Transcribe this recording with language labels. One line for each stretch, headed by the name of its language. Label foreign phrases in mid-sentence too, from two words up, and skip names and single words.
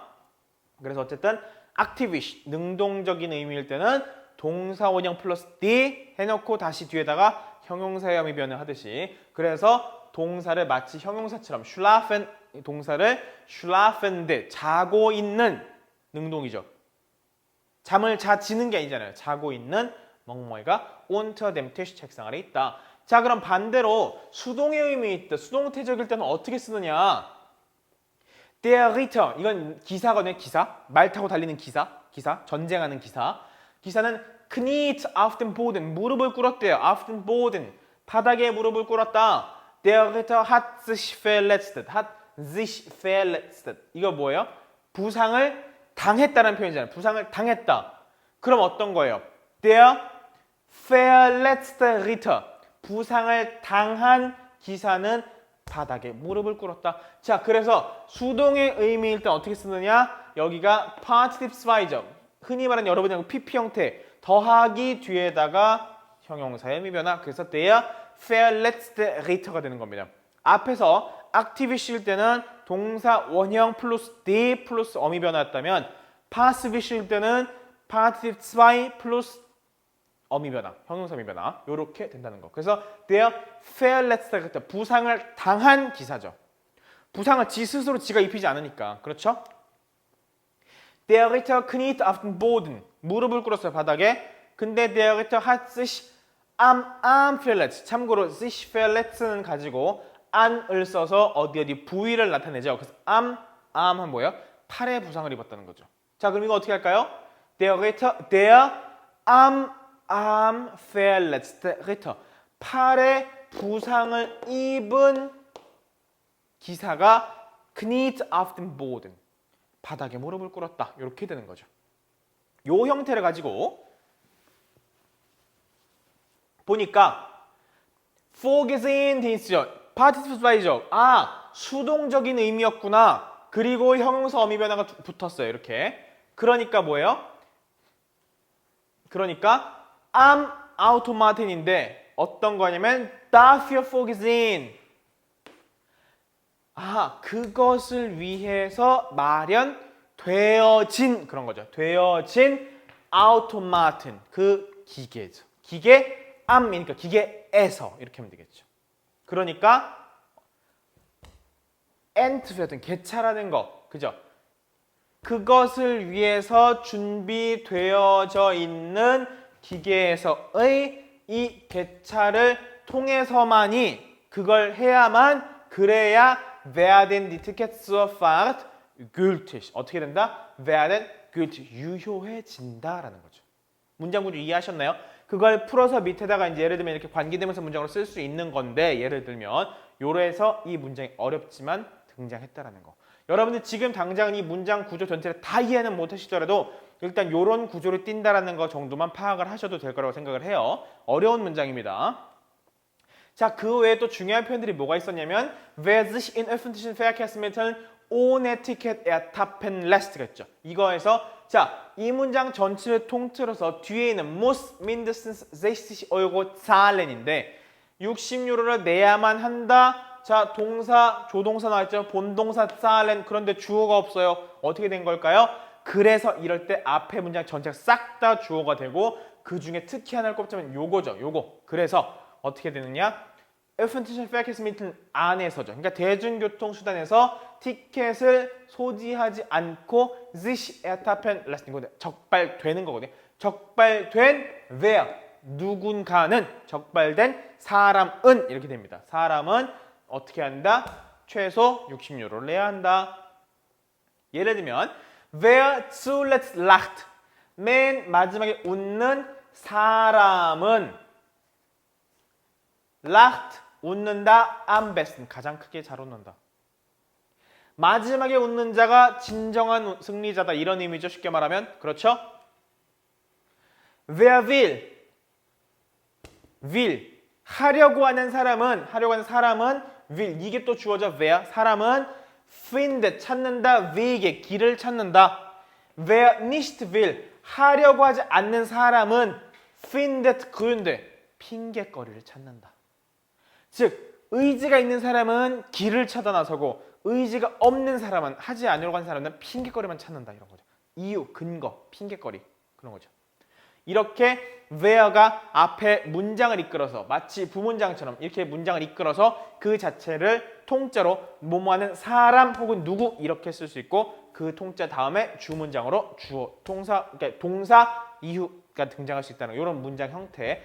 Korean: 그래서 어쨌든 activish, 능동적인 의미일 때는 동사 원형 플러스 d 해놓고 다시 뒤에다가 형용사의 어미 변을 하듯이 그래서 동사를 마치 형용사처럼 schlafen 동사를 schlafende 자고 있는 능동이죠. 잠을 자지는 게 아니잖아요. 자고 있는 멍멍이가
German: unter dem Tisch
Korean: 책상 아래 있다. 자, 그럼 반대로 수동의 의미 있다. 수동태적일 때는 어떻게 쓰느냐?
German: Der Ritter,
Korean: 이건 기사거든요. 기사. 말 타고 달리는 기사. 전쟁하는 기사. 기사는
German: kniet auf den Boden,
Korean: 무릎을 꿇었대요.
German: auf den Boden,
Korean: 바닥에 무릎을 꿇었다.
German: Der Ritter hat sich verletzt.
Korean: 이거 뭐예요? 부상을 당했다는 표현이잖아요. 부상을 당했다. 그럼 어떤 거예요?
German: Der verletzte Ritter,
Korean: 부상을 당한 기사는 바닥에 무릎을 꿇었다. 자, 그래서 수동의 의미일 때 어떻게 쓰느냐? 여기가 Partizip 2죠. 흔히 말하는 여러분이 PP 형태, 더하기 뒤에다가 형용사의 의미 변화. 그래서
German: der verletzte Ritter
Korean: 가 되는 겁니다. 앞에서 active일 때는 동사 원형 플러스 d 플러스 어미 변화였다면 passive일 때는 Partizip 2 플러스 어미 변화, 형용사 미 변화 이렇게 된다는 거.
German: 그래서 der verletzte Ritter,
Korean: 부상을 당한 기사죠. 부상을 지 스스로 지가 입히지 않으니까. 그렇죠?
German: Der Ritter kniet auf den Boden,
Korean: 무릎을 꿇었어요, 바닥에. 근데
German: der Ritter hat sich am Arm verletzt.
Korean: 참고로
German: sich verletz
Korean: 는 가지고 an을 써서 어디 부위를 나타내죠. 그래서 am은 뭐예요? 팔에 부상을 입었다는 거죠. 자, 그럼 이거 어떻게 할까요?
German: Der am Arm verletzte Ritter,
Korean: 팔에 부상을 입은 기사가
German: kniet auf den Boden,
Korean: 바닥에 무릎을 꿇었다. 이렇게 되는 거죠. 요 형태를 가지고 보니까
German: vorgesehen Dienst
Korean: 죠. Partizip 2죠. 아, 수동적인 의미였구나. 그리고 형용사 어미 변화가 붙었어요. 이렇게. 그러니까 뭐예요? 그러니까
German: am Automaten
Korean: 인데 어떤 거냐면
German: dafür vorgesehen.
Korean: 아, 그것을 위해서 마련되어진 그런 거죠. 되어진 Automaten, 그 기계죠. 기계 am이니까 기계에서 이렇게 하면 되겠죠. 그러니까 entwerden, 개찰하는 거, 그죠? 그것을 위해서 준비되어져 있는 기계에서의 이 개찰을 통해서만이, 그걸 해야만, 그래야
German: werden die Tickets zur Fahrt gültig.
Korean: 어떻게 된다?
German: werden gültig,
Korean: 유효해진다라는 거죠. 문장 구조 이해하셨나요? 그걸 풀어서 밑에다가 이제 예를 들면 이렇게 관계대명사 문장으로 쓸 수 있는 건데, 예를 들면 요래서 이 문장이 어렵지만 등장했다라는 거. 여러분들 지금 당장 이 문장 구조 전체를 다 이해는 못하시더라도 일단 요런 구조를 띈다라는 거 정도만 파악을 하셔도 될 거라고 생각을 해요. 어려운 문장입니다. 자, 그 외에 또 중요한 표현들이 뭐가 있었냐면
German: wer sich in öffentlichen Verkehrsmitteln ohne Ticket ertappen lässt
Korean: 가 있죠. 이거에서 자, 이 문장 전체를 통틀어서 뒤에 있는
German: muss mindestens 60 € zahlen
Korean: 인데 60유로를 내야만 한다. 자, 동사, 조동사 나왔죠. 본동사 zahlen. 그런데 주어가 없어요. 어떻게 된 걸까요? 그래서 이럴 때 앞에 문장 전체가 싹 다 주어가 되고 그 중에 특히 하나를 꼽자면 요거죠. 요거. 그래서 어떻게 되느냐?
German: öffentlichen Verkehrsmittel
Korean: 안에서죠. 그러니까 대중교통수단에서 티켓을 소지하지 않고
German: sich ertappen lassen,
Korean: 적발되는 거거든요. 적발된 wer, 누군가는, 적발된 사람은 이렇게 됩니다. 사람은 어떻게 한다? 최소 60유로를 내야 한다.
German: 예를 들면 wer zuletzt lacht,
Korean: 맨 마지막에 웃는 사람은 lacht, 웃는다,
German: am besten,
Korean: 가장 크게 잘 웃는다. 마지막에 웃는 자가 진정한 승리자다, 이런 의미죠. 쉽게 말하면. 그렇죠?
German: Wer will,
Korean: 하려고 하는 사람은 will, 이게 또 주어져. wer, 사람은 findet, 찾는다, wege, 길을 찾는다.
German: Wer nicht will,
Korean: 하려고 하지 않는 사람은
German: findet Gründe,
Korean: 핑계거리를 찾는다. 즉, 의지가 있는 사람은 길을 찾아 나서고 의지가 없는 사람은, 하지 않으려고 하는 사람은 핑계거리만 찾는다, 이런 거죠. 이유, 근거, 핑계거리, 그런 거죠. 이렇게 where가 앞에 문장을 이끌어서 마치 부문장처럼 이렇게 문장을 이끌어서 그 자체를 통째로 뭐뭐하는 사람 혹은 누구 이렇게 쓸 수 있고 그 통자 다음에 주 문장으로 주어, 그러니까 동사 이후가 등장할 수 있다는 이런 문장 형태.